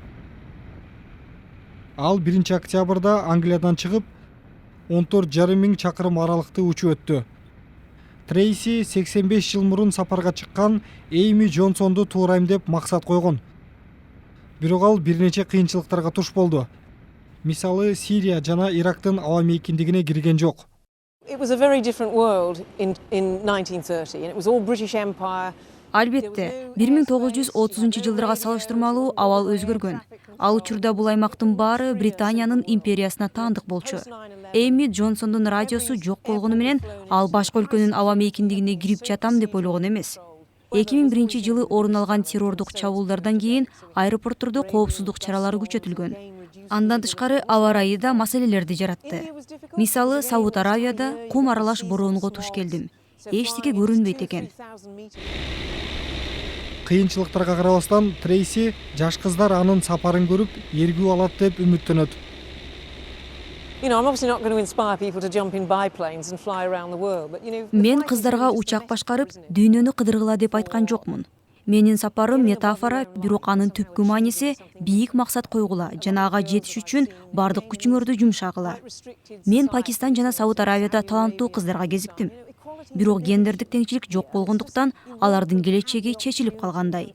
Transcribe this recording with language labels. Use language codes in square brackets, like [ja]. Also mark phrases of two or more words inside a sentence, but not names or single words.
[ky] Ал 1 октябрда Англиядан чыгып, 14,5 миң чакырым аралыкты учуп өттү. Трейси 85 жыл мурун сапарга чыккан Эми Джонсонду туурайм деп максат койгон. Бирок ал бир нече кыйынчылыктарга туш болду. Мисалы, Сирия жана Ирактын аба мейкиндигине кирген жок. [en] It was a very different world in 1930 and it was all British Empire. [ky] Албетте, 1930 жылдарга салыштырмалуу абал өзгөргөн. Ал учурда бул аймактын баары Британиянын империясына таандык болчу. Эми Джонсондун радиосу жок болгону менен ал башка өлкөнүн аба мейкиндигине кирип жатам деп ойлогон эмес. 2001 жылы орун алган террордук чабуулдардан кийин аэропорттордо коопсуздук чаралары күчөтүлгөн. Андан тышкары аба ырайы да маселелерди жаратты. Мисалы, Сауд Аравияда кум аралаш бороонго туш келдим. Эчтеке көрүнбөйт экен. Кыйынчылыктарга карабастан Трейси жаш кыздар анын сапарын көрүп, эргүү алат деп үмүттөнөт. [en] I'm obviously not going to inspire people to jump in biplanes and fly around the world, but [ky] Мен кыздарга учак башкарып, дүйнөнү кыдыргыла деп айткан жокмун. Менин сапарым метафора, бирок анын түпкү мааниси бийик максат койгула жана ага жетиш үчүн бардык күчүңөрдү жумшагыла. Мен Пакистан жана Сауд Аравияда таланттуу кыздарга кезиктим. Бирок гендердик теңчилик жок болгондуктан алардын келечеги чечилип калгандай.